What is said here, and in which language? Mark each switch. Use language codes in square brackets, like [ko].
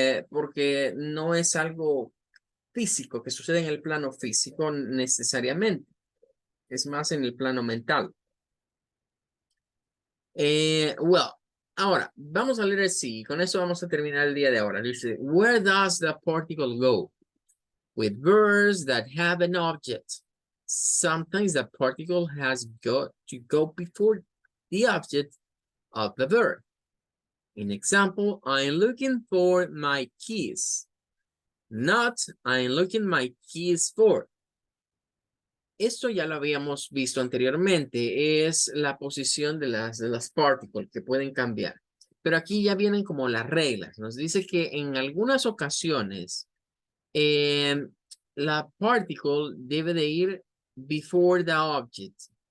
[es] Porque no es algo físico que sucede en el plano físico necesariamente. Es más en el plano mental. Well, ahora, vamos a leer el sí. Con eso vamos a terminar el día de ahora. [en] Dice, where does the particle go? With verbs that have an object. Sometimes the particle has got to go before the object of the verb. In example, I'm looking for my keys. Not, I'm looking my keys for. [es] Esto ya lo habíamos visto anteriormente, es la posición de las particles que pueden cambiar. Pero aquí ya vienen como las reglas. Nos dice que en algunas ocasiones la particle debe de ir [en] before the object.